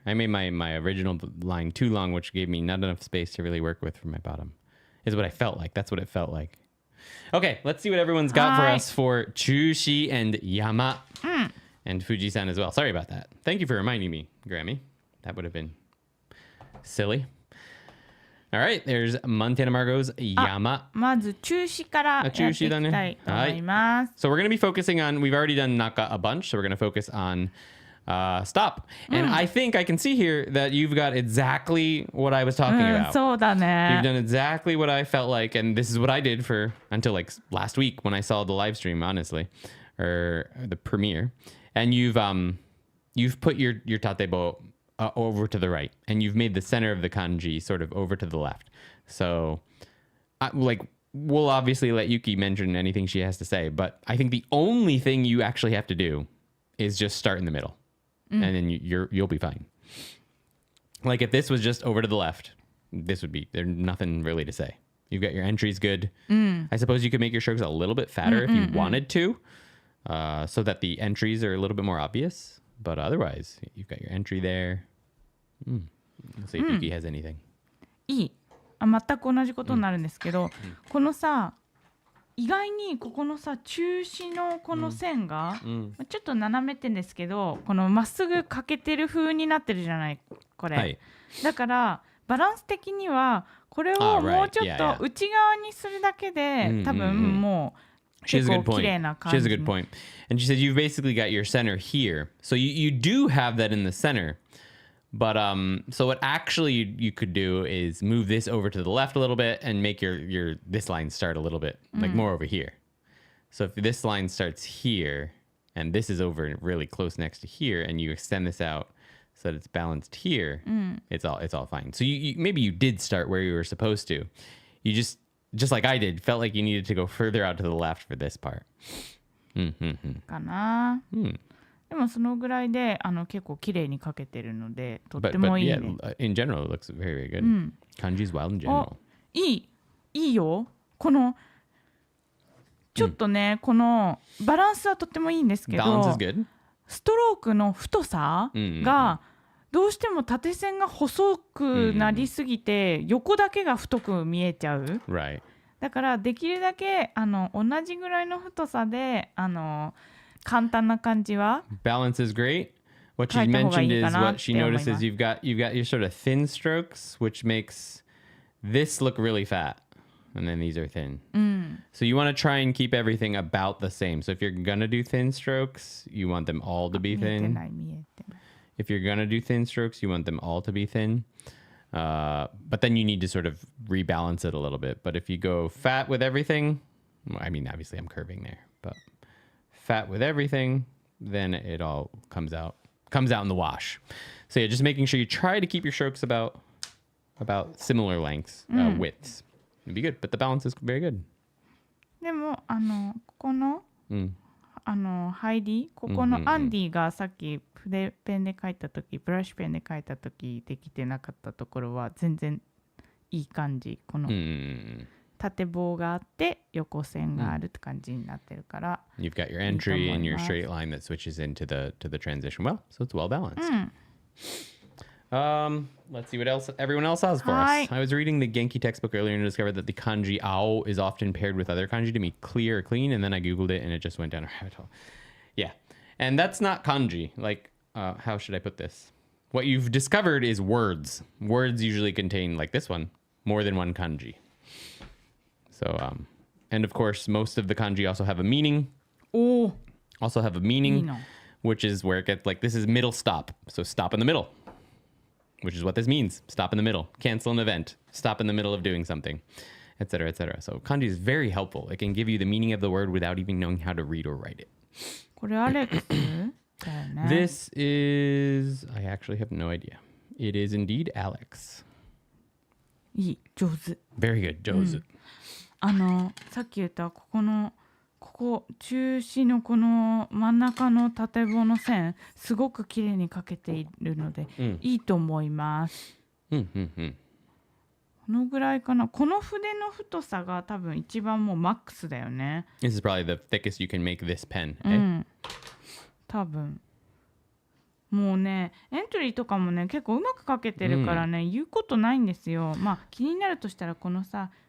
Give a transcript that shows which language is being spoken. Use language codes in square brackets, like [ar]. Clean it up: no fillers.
[en] I made my original line too long, which gave me not enough space to really work with for my bottom. Is what I felt like. That's what it felt like. Okay, let's see what everyone's got for us for Chushi and Yama and Fujisan as well. Sorry about that. Thank you for reminding me, Grammy. That would have been silly. All right, there's Montana Margot's Yama. [ja] まず中止からやっていきたいと思います。 [en] So we're going to be focusing on, we've already done Naka a bunch, so we're going to focus on stop. And I think I can see here that you've got exactly what I was talking about. [ja] そうだね。 [en] You've done exactly what I felt like, and this is what I did for until like last week when I saw the live stream, honestly, or the premiere. And you've put your tatebo over to the right, and you've made the center of the kanji sort of over to the left. So, we'll obviously let Yuki mention anything she has to say, but I think the only thing you actually have to do is just start in the middle, and then you'll be fine. Like if this was just over to the left, there's nothing really to say. You've got your entries good. I suppose you could make your strokes a little bit fatter if you wanted to, so that the entries are a little bit more obvious. But otherwise, you've got your entry there. Let's see if Yuki has anything. [ja] いい。全く同じことになるんですけど、このさ、意外にここのさ、中止のこの線が、ちょっと斜めってんですけど、このまっすぐかけてる風になってるじゃない、これ。はい、だからバランス的にはこれをもうちょっと内側にするだけで、多分もう。 [en] She has a good point. She has a good point. And she says you've basically got your center here. So you do have that in the center. But so what actually you could do is move this over to the left a little bit and make your this line start a little bit like more over here. So if this line starts here and this is over really close next to here and you extend this out so that it's balanced here, it's all fine. So you maybe you did start where you were supposed to. You just like I did, felt like you needed to go further out to the left for this part. [ja] かな。でもそのぐらいで結構綺麗に描けてるのでとってもいいね。 [en] But in general, it looks very, very good. Kanji's wild in general. [ja] いいよ。このちょっとね、このバランスはとってもいいんですけど、ストロークの太さがどうしても縦線が細くなりすぎて、横だけが太く見えちゃう。だからできるだけ同じぐらいの太さで簡単な感じは [en] Balance is great. What she mentioned is what she notices you've got your sort of thin strokes, which makes this look really fat. And then these are thin. So you want to try and keep everything about the same. So if you're going to do thin strokes, you want them all to be thin. If you're going to do thin strokes, you want them all to be thin. But then you need to sort of rebalance it a little bit. But if you go fat with everything, well, I mean, obviously I'm curving there, but fat with everything, then it all comes out in the wash. So yeah, just making sure you try to keep your strokes about similar lengths, widths. It'd be good, but the balance is very good. [ja] でもここの入り、ここのアンディがさっき筆ペンで書いた時、ブラシペンで書いた時できてなかったところは全然いい感じ。この縦棒があって横線があるって感じになってるから。 [en] You've got your entry and your straight line that switches into the transition well, so it's well balanced. Let's see what else everyone else has for us. I was reading the Genki textbook earlier and discovered that the kanji ao is often paired with other kanji to be clear or clean, and then I googled it and it just went down a rabbit hole. Yeah, and that's not kanji. Like, how should I put this? What you've discovered is words. Words usually contain, like this one, more than one kanji. So, and of course, most of the kanji also have a meaning. Also have a meaning, which is where it gets like, this is middle stop. So stop in the middle, which is what this means. Stop in the middle, cancel an event, stop in the middle of doing something, etc., etc. So kanji is very helpful. It can give you the meaning of the word without even knowing how to read or write it. [ja] これアレックスだよね。 [en] This is, I actually have no idea. It is indeed Alex. [ja] いい、上手。 [en] Very good, [ja] 上手。さっき言ったここ中止のこの真ん中の縦棒の線すごく綺麗に描けているので、いいと思います。このぐらいかな。この筆の太さが多分一番もうマックスだよね。 [en] This is probably the thickest you can make this pen. [ja] 多分。もうね、エントリーとかもね結構うまく描けてるからね、言うことないんですよ。まあ気になるとしたらこのさ。